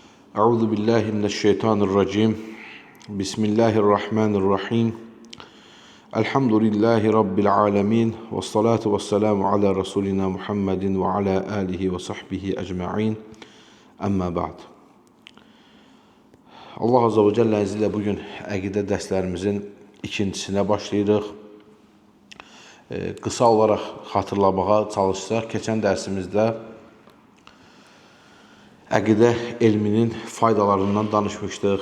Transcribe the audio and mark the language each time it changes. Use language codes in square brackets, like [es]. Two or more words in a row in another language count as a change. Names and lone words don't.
[ar] أعوذ بالله من الشيطان الرجيم. بسم الله الرحمن الرحيم. الحمد لله رب العالمين. والصلاة والسلام على رسولنا محمد وعلى آله وصحبه أجمعين. أما بعد. [az] Allah [ar] عز وجل [az] izniyle bugün əqidə dərslərimizin ikincisinə başlayırıq. Qısa olaraq xatırlamağa çalışsaq, keçən dərsimizdə əqidə elminin faydalarından danışmışdıq.